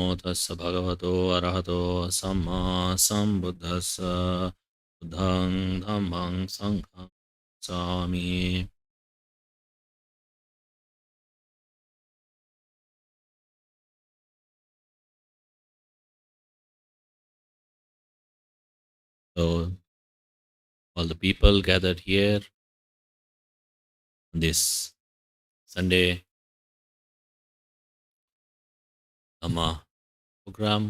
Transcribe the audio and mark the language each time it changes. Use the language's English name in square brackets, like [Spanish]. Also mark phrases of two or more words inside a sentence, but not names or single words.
[Pali] Tassa bhagavato arahato samma sambuddhassa buddhang dhammang sanghang sami. [English] So all the people gathered here on this Sunday Dhamma program.